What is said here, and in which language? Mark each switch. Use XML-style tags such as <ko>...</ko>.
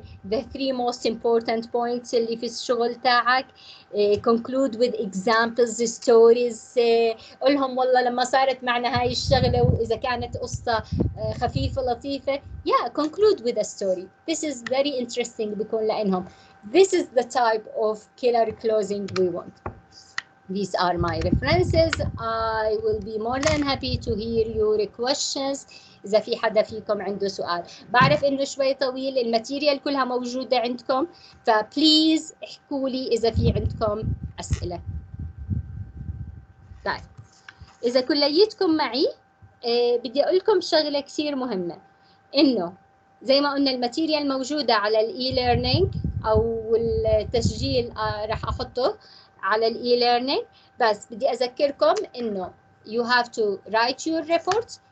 <en>the 3 most important points</en> <ar>اللي في الشغل تاعك,</ar> <en>conclude with examples, stories,</en> <ar>قولهم والله لما صارت معنا هاي الشغلة وإذا كانت قصة خفيفة لطيفة.</ar> <en>Yeah, conclude with a story. This is very interesting</en> <ar>بيكون لأنهم.</ar> <en>This is the type of killer closing we want. These are my references. I will be more than happy to hear your questions.</en> <ar>إذا في حدا فيكم عنده سؤال. بعرف إنه شوي طويل. الماتيريال كلها موجودة عندكم. فبليز احكوا لي إذا في عندكم أسئلة. طيب إذا كليتكم معي بدي أقول لكم شغلة كثير مهمة. إنه زي ما قلنا الماتيريال موجودة على الإي ليرنينج أو التسجيل راح أحطه على الإي ليرنينج. بس بدي أذكركم إنه</ar> <en>you have to write your report.</en>